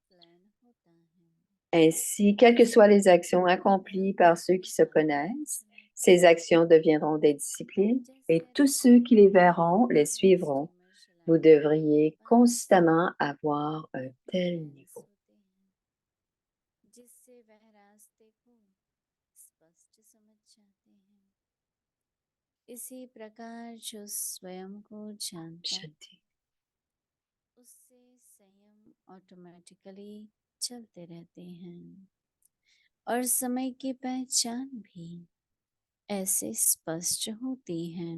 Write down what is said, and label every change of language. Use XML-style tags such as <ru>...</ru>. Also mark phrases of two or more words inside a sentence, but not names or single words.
<fr>Ainsi, quelles que soient les actions accomplies par ceux qui se connaissent, ces actions deviendront des disciplines et tous ceux qui les verront les suivront. Vous devriez constamment avoir un tel niveau.</fr> <hi>इसी प्रकार जो स्वयं को जानता है Shanti. उससे संयम ऑटोमेटिकली चलते रहते हैं और समय की पहचान भी ऐसे स्पष्ट होती है।</hi>